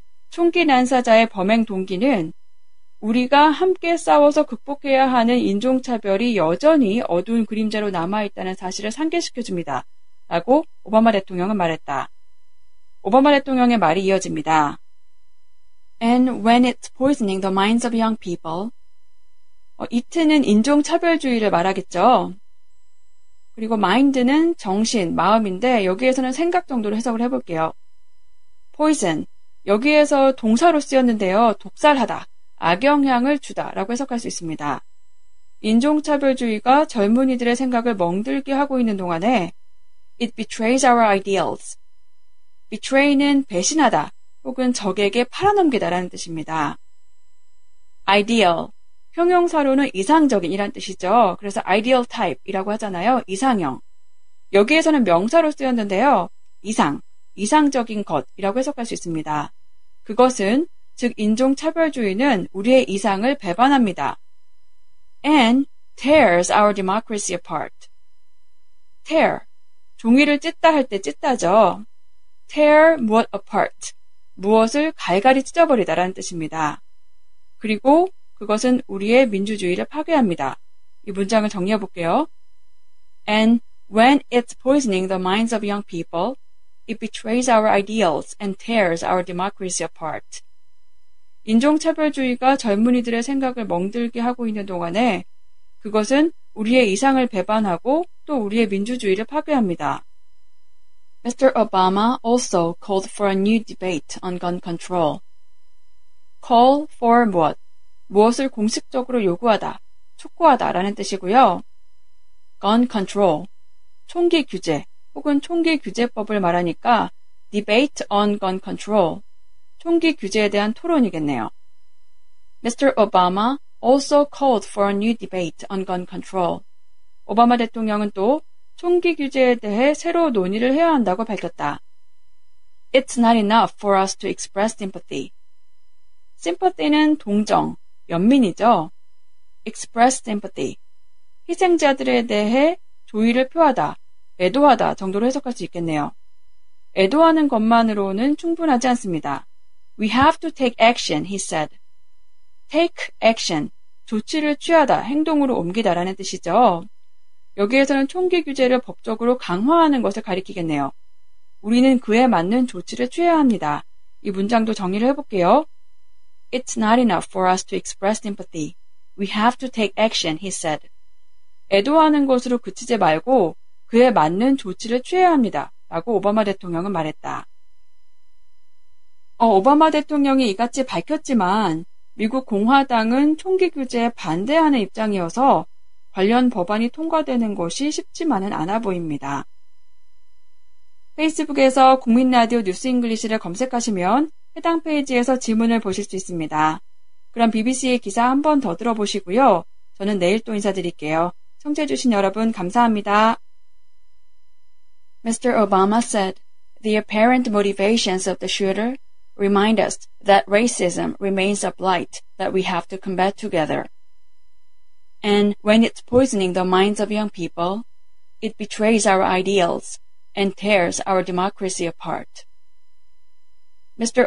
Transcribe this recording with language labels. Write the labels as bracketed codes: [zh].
[ko] 총기 난사자의 범행 동기는 우리가 함께 싸워서 극복해야 하는 인종차별이 여전히 어두운 그림자로 남아있다는 사실을 상기시켜줍니다. 라고 오바마 대통령은 말했다. 오바마 대통령의 말이 이어집니다. [en] And when it's poisoning the minds of young people, it는 [ko] 인종차별주의를 말하겠죠. 그리고 mind는 정신, 마음인데 여기에서는 생각 정도로 해석을 해볼게요. poison, 여기에서 동사로 쓰였는데요. 독살하다, 악영향을 주다 라고 해석할 수 있습니다. 인종차별주의가 젊은이들의 생각을 멍들게 하고 있는 동안에 [en] it betrays our ideals. [ko] betray는 배신하다 혹은 적에게 팔아넘기다 라는 뜻입니다. ideal, 형용사로는 이상적인 이란 뜻이죠. 그래서 ideal type 이라고 하잖아요. 이상형. 여기에서는 명사로 쓰였는데요. 이상적인 것이라고 해석할 수 있습니다. 그것은 즉 인종차별주의는 우리의 이상을 배반합니다. [en] and tears our democracy apart. [ko] tear, 종이를 찢다 할 때 찢다죠. tear 무엇 apart, 무엇을 갈갈이 찢어버리다라는 뜻입니다. 그리고 그것은 우리의 민주주의를 파괴합니다. 이 문장을 정리해 볼게요. [en] And when it's poisoning the minds of young people, it betrays our ideals and tears our democracy apart. [ko] 인종차별주의가 젊은이들의 생각을 멍들게 하고 있는 동안에 그것은 우리의 이상을 배반하고 또 우리의 민주주의를 파괴합니다. [en] Mr. Obama also called for a new debate on gun control. [ko] call for 무엇, 무엇을 공식적으로 요구하다, 촉구하다 라는 뜻이고요. gun control, 총기 규제 혹은 총기 규제법을 말하니까 [en] debate on gun control, [ko] 총기 규제에 대한 토론이겠네요. [en] Mr. Obama also called for a new debate on gun control. [ko] 오바마 대통령은 또 총기 규제에 대해 새로 논의를 해야 한다고 밝혔다. [en] It's not enough for us to express sympathy. [ko] sympathy는 동정, 연민이죠. [en] express sympathy, [ko] 희생자들에 대해 조의를 표하다, 애도하다 정도로 해석할 수 있겠네요. 애도하는 것만으로는 충분하지 않습니다. [en] We have to take action, he said. [ko] take action, 조치를 취하다, 행동으로 옮기다라는 뜻이죠. 여기에서는 총기 규제를 법적으로 강화하는 것을 가리키겠네요. 우리는 그에 맞는 조치를 취해야 합니다. 이 문장도 정리를 해볼게요. [en] It's not enough for us to express sympathy. We have to take action, he said. [ko] 애도하는 것으로 그치지 말고 그에 맞는 조치를 취해야 합니다. 라고 오바마 대통령은 말했다. 오바마 대통령이 이같이 밝혔지만 미국 공화당은 총기 규제에 반대하는 입장이어서 관련 법안이 통과되는 것이 쉽지만은 않아 보입니다. 페이스북에서 국민라디오 뉴스 잉글리시를 검색하시면 해당 페이지에서 지문을 보실 수 있습니다. 그럼 BBC의 기사 한 번 더 들어보시고요. 저는 내일 또 인사드릴게요. 청취해주신 여러분 감사합니다. [en] Mr. Obama said, the apparent motivations of the shooter remind us that racism remains a blight that we have to combat together. And when it's poisoning the minds of young people, it betrays our ideals and tears our democracy apart. Mr.